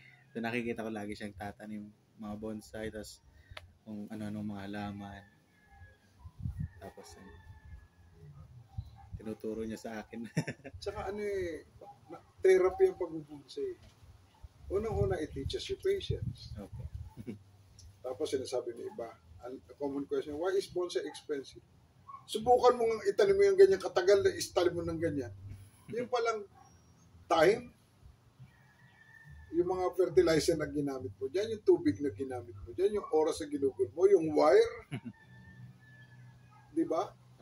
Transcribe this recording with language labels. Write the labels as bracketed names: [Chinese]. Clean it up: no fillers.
[Filipino] So nakikita ko lagi siyang tatanim mga bonsai, tapos kung ano-anong mga halaman. Tapos tinuturo niya sa akin. Tsaka therapy ang pagbubonsai. Unang-una, [English] it teaches you patience. Okay. [Filipino] Tapos sinasabi ng iba, [English] a common question, why is bonsai expensive? [Filipino] Subukan mo nga itanim mo yung ganyan katagal na istalim mo ng ganyan. Yung palang time, yung mga fertilizer na ginamit mo dyan, yung tubig na ginamit mo dyan, yung oras na ginugol mo, yung wire, di ba?